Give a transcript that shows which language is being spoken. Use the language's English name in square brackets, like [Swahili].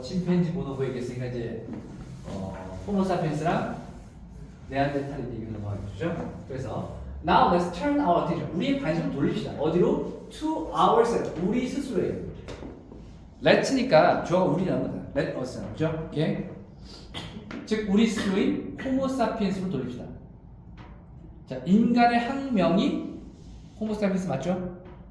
[Korean] 침팬지 보노보 얘기했으니까 이제 호모사피엔스랑 네안데르탈인 얘기를 넘어가겠죠. 그래서 [English] now let's turn our attention. [Korean] 우리의 관심을 돌립시다. 어디로? [English] To ourselves. [Korean] 우리 스스로에. let'니까 주어가 우리라는 거다. let us. 그죠? 오케이. 즉 우리 스스로인 호모사피엔스로 돌립시다. 자, 인간의 학명이 호모사피엔스 맞죠?